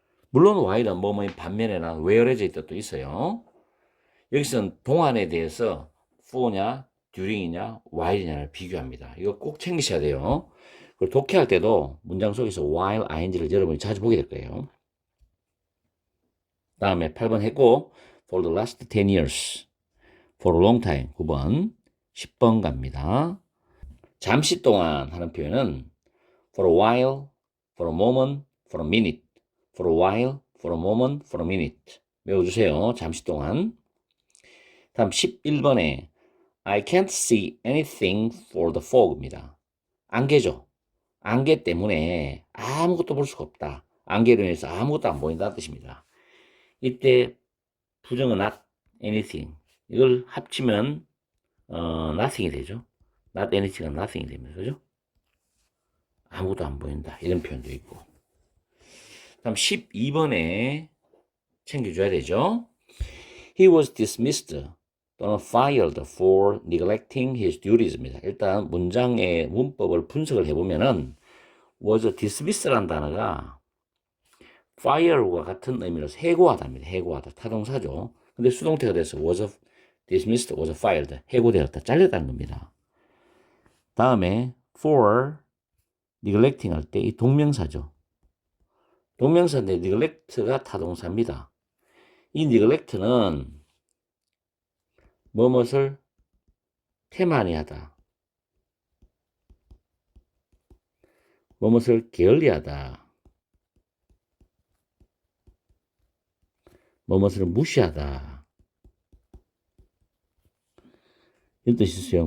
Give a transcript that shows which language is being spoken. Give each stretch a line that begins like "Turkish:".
Korean: 물론 while은 뭐뭐인 반면에나 whereas의 뜻도 있어요. 여기서는 동안에 대해서 for냐, during이냐, while이냐를 비교합니다. 이거 꼭 챙기셔야 돼요. 그리고 독해할 때도 문장 속에서 while, ing를 여러분이 자주 보게 될 거예요. 다음에 8번 했고
English: for the last 10 years, for a long time 9번, 10번 갑니다.
Korean: 잠시 동안 하는 표현은
English: for a while, for a moment, for a minute, for a while, for a moment, for a minute
Korean: 외워주세요. 잠시 동안. 다음 11번에
English: I can't see anything for the fog입니다.
Korean: 안개죠. 안개 때문에 아무것도 볼 수가 없다. 안개로 인해서 아무것도 안 보인다는 뜻입니다. 이때 부정은 not anything. 이걸 합치면 nothing이 되죠. not anything은 nothing이 됩니다. 그죠? 아무것도 안 보인다. 이런 표현도 있고. 다음 12번에 챙겨줘야 되죠.
English: He was dismissed
Korean: 또는
English: fired for neglecting his duties입니다.
Korean: 일단 문장의 문법을 분석을 해보면은 was dismiss라는 단어가 fire와 같은 의미로서 해고하다입니다. 해고하다. 타동사죠. 근데 수동태가 돼서 was dismissed, was fired. 해고되었다. 잘렸다는 겁니다. 다음에 for neglecting 할 때 이 동명사죠. 동명사인데 neglect가 타동사입니다. 이 neglect는 무엇을 태만히 하다, 무엇을 게을리하다, 무엇을 무시하다 이런 뜻이 있어요.